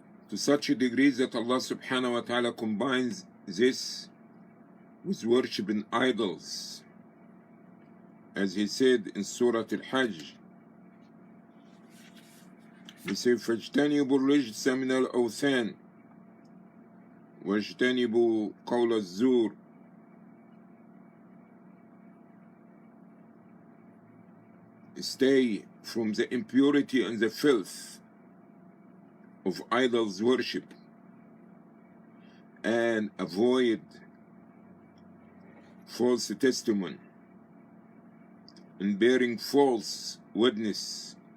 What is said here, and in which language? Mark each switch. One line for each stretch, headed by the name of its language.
English: To such a degree that Allah subhanahu wa ta'ala combines this with worshiping idols, as He said in Surah Al-Hajj. He said,
Arabic: فَاجْتَنِبُوا الرِّجْسَ مِنَ الْأَوْثَانِ وَاجْتَنِبُوا قَوْلَ الزُّورِ.
English: Stay from the impurity and the filth of idols worship, and avoid false testimony and bearing false witness.